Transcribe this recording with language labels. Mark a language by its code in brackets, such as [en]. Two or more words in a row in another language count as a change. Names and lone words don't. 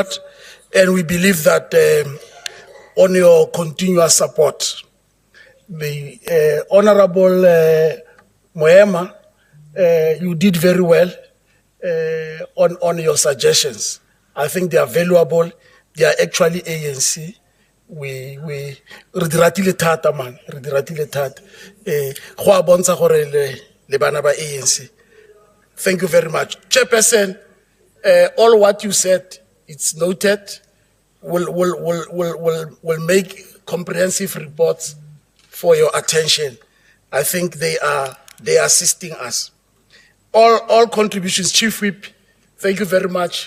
[en] And we believe that on your continuous support. The Honorable Moema, you did very well on your suggestions. I think they are valuable. They are actually ANC. [tn] We diratile thata man, re diratile thata. Go a bontsha gore le bana ba ANC. [en] Thank you very much. Chairperson, all what you said, it's noted. We'll make comprehensive reports for your attention. I think they are assisting us. All contributions, Chief Whip, thank you very much.